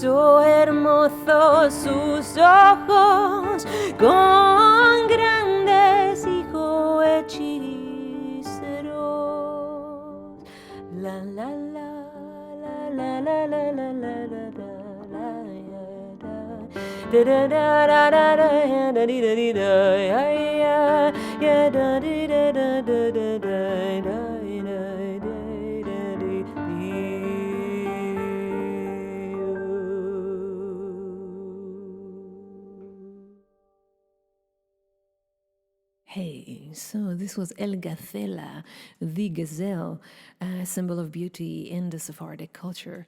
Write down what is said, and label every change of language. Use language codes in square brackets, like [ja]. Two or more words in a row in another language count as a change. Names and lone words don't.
[lad] so hermosos sus ojos, con grandes hijos hechiceros. La la la la la la la la la la la da da da da da da da da da da ya da da da da da da da da. [en] Hey, so this was El Gazela, the gazelle, a symbol of beauty in the Sephardic culture.